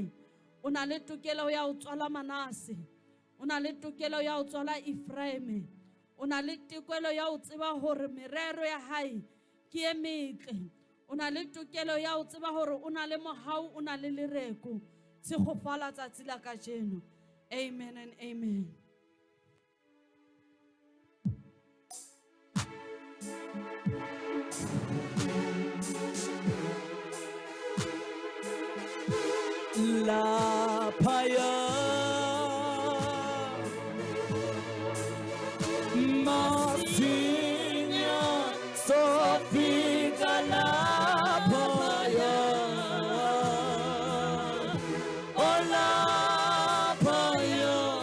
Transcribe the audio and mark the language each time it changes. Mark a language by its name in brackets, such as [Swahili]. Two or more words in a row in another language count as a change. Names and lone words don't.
[Southern Sotho] O na le tokelo ya ho tswala Manase, o na le tokelo ya ho tswala Ephraim, o na le tokelo ya ho tseba hore merero ya hae ke e metle. O na le tokelo ya ho tseba hore o na le mohau, o na le lereko. Se kgofala tsatsi la kajeno. [English] Amen and amen. [Zulu] Laphaya Masinya Sofika laphaya Oh laphaya